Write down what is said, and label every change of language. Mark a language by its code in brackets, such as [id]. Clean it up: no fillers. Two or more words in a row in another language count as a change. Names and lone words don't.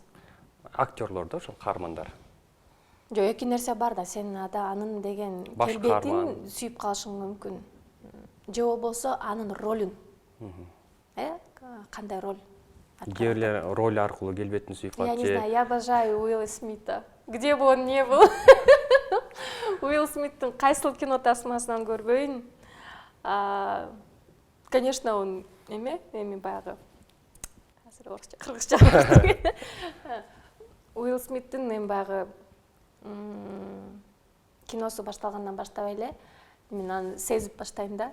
[ky] Актерлордо ошол каармандар. Жок, эки нерсе бар да, сен анын деген келбетин сүйүп калышың мүмкүн. Же болбосо анын ролун. Кандай роль? Кээ бирлер роль аркылуу келбетин сүйүп калат. [ru] Я не знаю, я обожаю Уилла Смита. Где бы он ни был. [ky] Уилл Смиттин кайсыл кино тасмасынан көрбөйүн. [ru] Конечно, он [ky] эми баягы. Азыр орусча, кыргызча. Уилл Смиттин мен баягы киносу башталгандан баштап эле мен аны сезип баштайм да.